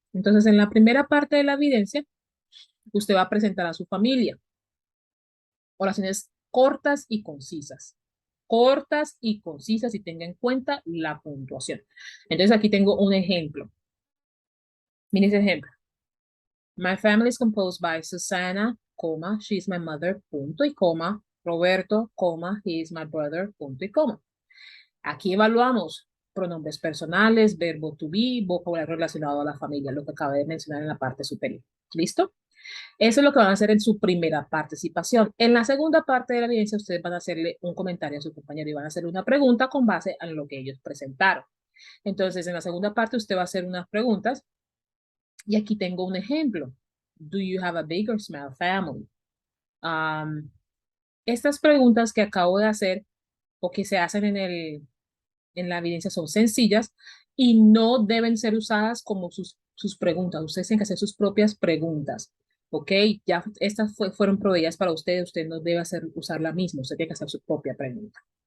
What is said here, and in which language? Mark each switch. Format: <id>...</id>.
<es>Entonces, en la primera parte de la evidencia, usted va a presentar a su familia oraciones cortas y concisas. Cortas y concisas y tenga en cuenta la puntuación. Entonces, aquí tengo un ejemplo. Miren ese ejemplo.</es> <en>My family is composed by Susana,</en> <es>coma,</es> <en>she is my mother,</en> <es>punto y coma,</es> <en>Roberto, coma, he is my brother, punto y coma.</en> <es>Aquí evaluamos pronombres personales, verbo to be, vocabulario relacionado a la familia, lo que acabé de mencionar en la parte superior. ¿Listo? Eso es lo que van a hacer en su primera participación. En la segunda parte de la evidencia, ustedes van a hacerle un comentario a su compañero y van a hacer una pregunta con base en lo que ellos presentaron. Entonces, en la segunda parte, usted va a hacer unas preguntas y aquí tengo un ejemplo.</es> <en>Do you have a big or small family?</en> <es>Estas preguntas que acabo de hacer o que se hacen en la evidencia son sencillas y no deben ser usadas como sus preguntas. Ustedes tienen que hacer sus propias preguntas. ¿ok? Ya estas fueron proveídas para usted no debe usar la misma, usted tiene que hacer su propia pregunta.</es>